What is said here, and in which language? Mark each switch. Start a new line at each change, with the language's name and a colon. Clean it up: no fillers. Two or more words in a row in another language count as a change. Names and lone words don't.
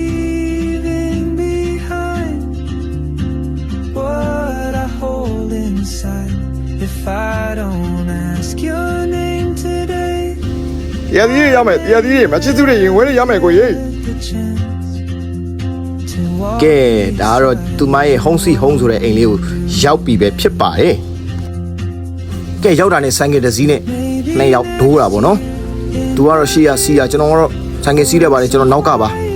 Burmese: တရားကြီးရမယ်တရားကြီးမချစ်သူတွေရင်ဝဲရမယ်ကိုကြီးကဲဒါကတော့သူမရဲ့
English: home sweet home
Burmese: ဆိုတဲ့အိမ်လေးကိုရောက်ပြီပဲဖြစ်ပါတယ်ကဲရောက်တာနဲ့ဆိုင်ကယ်တစ်စီးနဲ့နှစ်ယောက်ဒိုးတာပေါ့နော်သူကတော့ရှေ့ရစီးရကျွန်တော်ကတော့ဆိုင်ကယ်စီးရပါတယ်ကျွန်တော်နောက်ကပါ